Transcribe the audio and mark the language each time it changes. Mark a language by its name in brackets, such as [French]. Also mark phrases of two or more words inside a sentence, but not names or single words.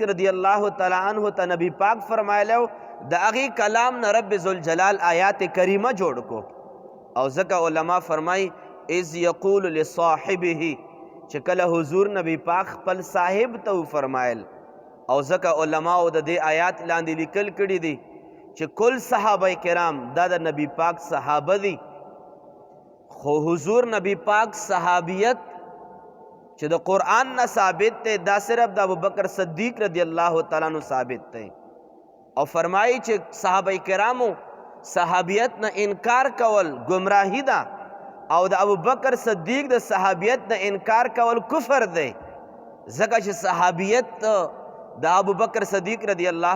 [Arabic] رضی اللہ تعالی عنہ [Pashto] ته نبی پاک فرمایلی د هغې کلام نه رب ذوالجلال آیات کریمه جوړ کو او ځکه علما فرمای [Arabic] اذ یقول لصاحبه [Pashto] چې کله حضور نبی پاک خپل صاحب ته فرمایل او ځکه علماو د دې آیات لاندې لیکل کړي دي چې کل صحابه کرام دا د نبی پاک صحابه دي خو حضور نبی پاک صحابیت چې د قرآن نه ثابت دی دا صرف د ابوبکر صدیق [Arabic] رضی اللہ تعالیٰ عنہ [Pashto] ثابت دی او فرمایي چې صحابه کرامو صحابیت نه انکار کول گمراهی ده او د ابوبکر صدیق د صحابیت نه انکار کول کفر دی ځکه چې صحابیت د ابوبکر صدیق [Arabic] رضی اللہ